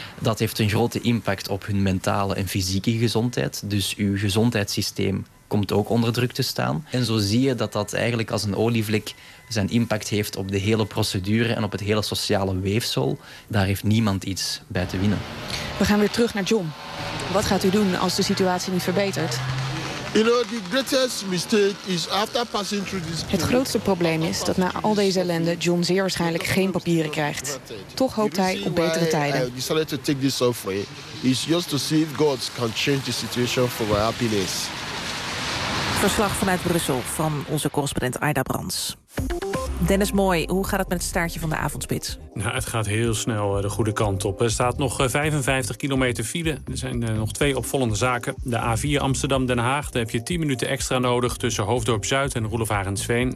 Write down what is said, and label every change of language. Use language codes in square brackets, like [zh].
[nl] Dat heeft een grote impact op hun mentale en fysieke gezondheid, dus uw gezondheidssysteem komt ook onder druk te staan. En zo zie je dat dat eigenlijk als een olievlek zijn impact heeft op de hele procedure en op het hele sociale weefsel. Daar heeft niemand iets bij te winnen. We gaan weer terug naar John. Wat gaat u doen als de situatie niet verbetert? [en] You know, the greatest mistake is after passing through this. [nl] Het grootste probleem is dat na al deze ellende John zeer waarschijnlijk geen papieren krijgt. Toch hoopt hij op betere tijden. [en] I decided to take this off way is just to see if God can change the situation for my happiness. [nl] Verslag vanuit Brussel van onze correspondent Aida Brands. Dennis Mooi, hoe gaat het met het staartje van de avondspits? Nou, het gaat heel snel de goede kant op. Er staat nog 55 kilometer file. Er zijn nog twee opvallende zaken. De A4 Amsterdam-Den Haag, daar heb je 10 minuten extra nodig tussen Hoofddorp-Zuid en Roelof Arendsveen.